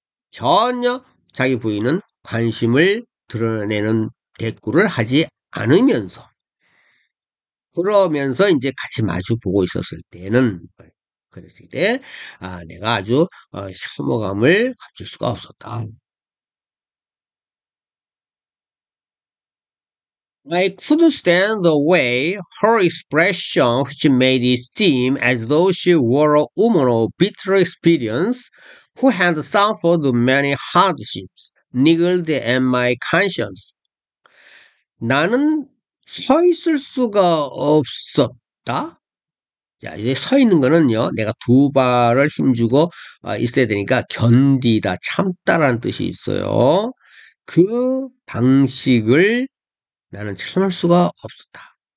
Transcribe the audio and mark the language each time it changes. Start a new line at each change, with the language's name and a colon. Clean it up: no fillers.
Korean: 전혀 자기 부인은 관심을 드러내는 대꾸를 하지 않으면서 그러면서 이제 같이 마주 보고 있었을 때는 그랬을 때 내가 아주 혐오감을 감출 수가 없었다.
English: I couldn't stand the way her expression, which made it seem as though she were a woman of bitter experience who had suffered many hardships, niggled at my conscience.
Korean: 나는 서 있을 수가 없었다. 자, 이제 서 있는 거는요, 내가 두 발을 힘주고 있어야 되니까 견디다, 참다라는 뜻이 있어요. 그 방식을 나는 참을 수가 없었다.